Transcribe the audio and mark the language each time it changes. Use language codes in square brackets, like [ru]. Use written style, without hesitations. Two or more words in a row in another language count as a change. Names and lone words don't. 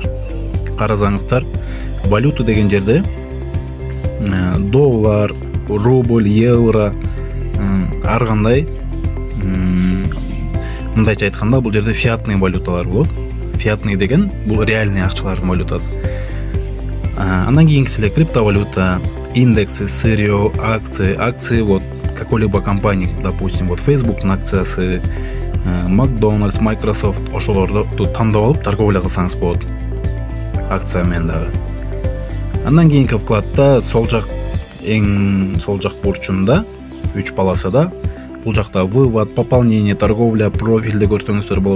[ky] Карасаңыздар, валюта деген жерде доллар, рубль, евро, ар кандай мындайча айтканда бул жерде фиатный валюталар болот. Фиатный деген бул реальный акчалардын валютасы. Андан кийинкиси эле криптовалюта, [ru] индексы, сырье, акции вот какой-либо компании, допустим, вот [ky] Facebook'тун акциясы, [ru] Макдональдс, Microsoft, [ky] ошолорду тандап алып торговля кылсаңыз болот. Акция менен дагы. Андан кийинки вкладта эң сол жак бурчунда 3 полосада бул жакта [ru] вывод, пополнение, торговля, [ky] профилди көрсөңүздөр болот.